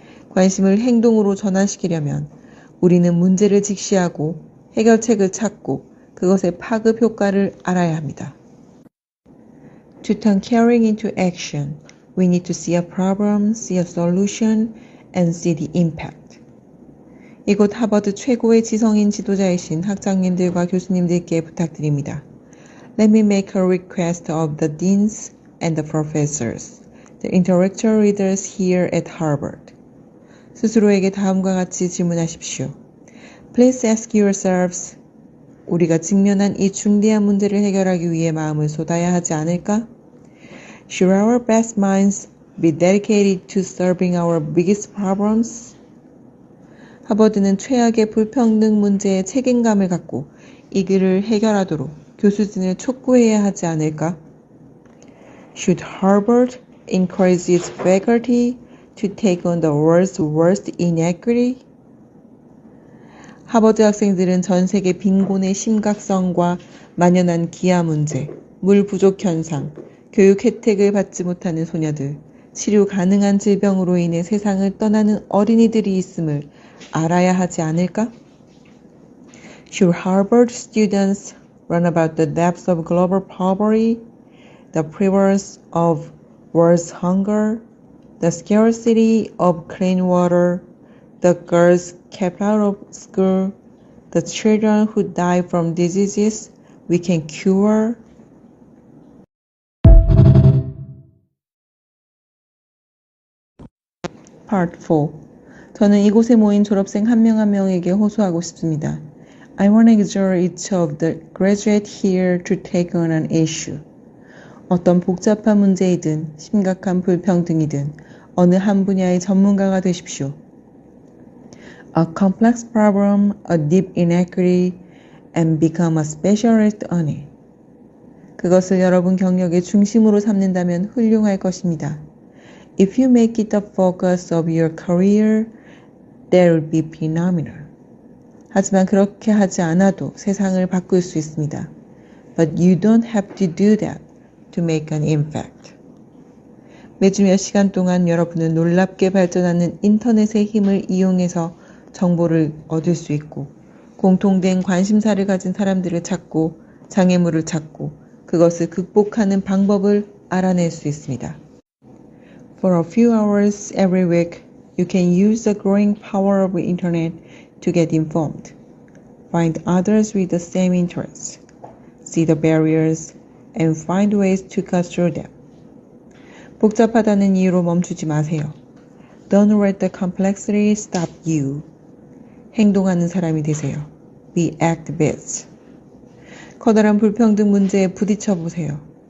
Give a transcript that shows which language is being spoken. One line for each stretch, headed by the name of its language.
Korean: 관심을 행동으로 전환시키려면 우리는 문제를 직시하고 해결책을 찾고 그것의 파급 효과를 알아야 합니다.
English: To turn caring into action, we need to see a problem, see a solution, and see the impact.
Korean: 이곳 하버드 최고의 지성인 지도자이신 학장님들과 교수님들께 부탁드립니다.
English: Let me make a request of the deans and the professors, the intellectual leaders here at Harvard.
Korean: 스스로에게 다음과 같이 질문하십시오.
English: Please ask yourselves,
Korean: 우리가 직면한 이 중대한 문제를 해결하기 위해 마음을 쏟아야 하지 않을까?
English: Should our best minds be dedicated to solving our biggest problems?
Korean: 하버드는 최악의 불평등 문제에 책임감을 갖고 이 길을 해결하도록 교수진을 촉구해야 하지 않을까?
English: Should Harvard encourage its faculty to take on the world's worst inequity?
Korean: 하버드 학생들은 전 세계 빈곤의 심각성과 만연한 기아 문제, 물 부족 현상, 교육 혜택을 받지 못하는 소녀들, 치료 가능한 질병으로 인해 세상을 떠나는 어린이들이 있음을 알아야 하지 않을까?
English: Should Harvard students learn about the depths of global poverty, the prevalence of world's hunger, the scarcity of clean water, the girls kept out of school, the children who die from diseases we can cure? Part 4.
Korean: 저는 이곳에 모인 졸업생 한 명 한 명에게 호소하고 싶습니다.
English: I want to exhort each of the graduates here to take on an issue.
Korean: 어떤 복잡한 문제이든 심각한 불평등이든 어느 한 분야의 전문가가 되십시오.
English: A complex problem, a deep inequity, and become a specialist on it.
Korean: 그것을 여러분 경력의 중심으로 삼는다면 훌륭할 것입니다.
English: If you make it the focus of your career, that will be phenomenal.
Korean: 하지만 그렇게 하지 않아도 세상을 바꿀 수 있습니다.
English: But you don't have to do that to make an impact.
Korean: 매주 몇 시간 동안 여러분은 놀랍게 발전하는 인터넷의 힘을 이용해서 정보를 얻을 수 있고 공통된 관심사를 가진 사람들을 찾고 장애물을 찾고 그것을 극복하는 방법을 알아낼 수 있습니다.
English: For a few hours every week, you can use the growing power of the internet to get informed, find others with the same interests, see the barriers, and find ways to cut through them.
Korean: 복잡하다는 이유로 멈추지 마세요.
English: Don't let the complexity stop you.
Korean: 행동하는 사람이 되세요.
English: Be activists.
Korean: 커다란 불평등 문제에 부딪혀 보세요.